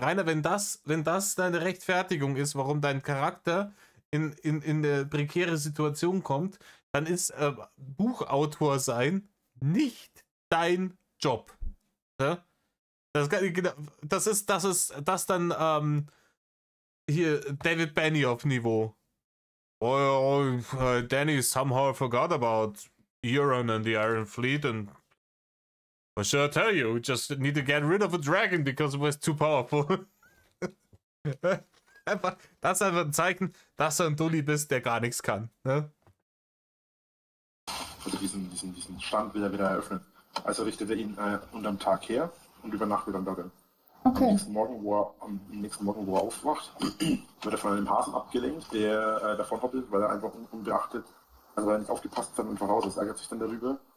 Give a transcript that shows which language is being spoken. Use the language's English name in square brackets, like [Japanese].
[German] Rainer, wenn das deine Rechtfertigung ist, warum dein Charakter in eine prekäre Situation kommt, dann ist Buchautor sein nicht dein Job. Ja? Das ist dann hier David Benioff Niveau. [English] Oh, Danny somehow forgot about Euron and the Iron Fleet and what should I tell you? We just need to get rid of a dragon because it was too powerful. [German] Das ist einfach ein Zeichen, dass du ein Dulli bist, der gar nichts kann. Ne? Also diesen Stand will er wieder eröffnen. Also richtet er ihn unterm Tag her und übernachtet dann darin. Okay. Am nächsten Morgen, wo er aufwacht, wird er von einem Hasen abgelenkt, der davon hoppelt, weil er einfach unbeachtet, also weil er nicht aufgepasst hat und einfach raus ist, ärgert sich dann darüber.